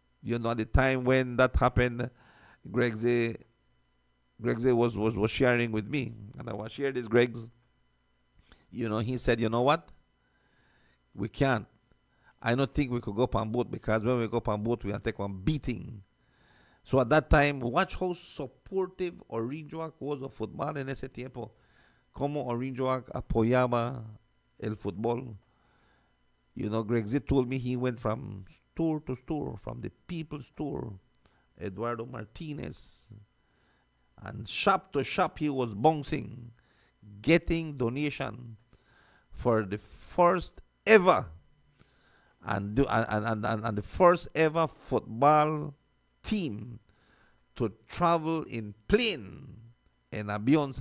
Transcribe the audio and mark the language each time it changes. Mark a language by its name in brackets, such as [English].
[English] At the time when that happened, Greg Z was sharing with me, and I was sharing this, Greg's. He said, you know what? We can't. I don't think we could go up on boat because when we go up on boat, we have to take one beating. So at that time, watch how supportive Orange Walk was of football [Spanish] en ese tiempo. Como Orange Walk apoyaba el fútbol. [English] Greg Z told me he went from store to store, from the People's Store, Eduardo Martinez, and shop to shop he was bouncing, getting donation for the first ever and the first ever football team to travel in plane [Spanish] en avión.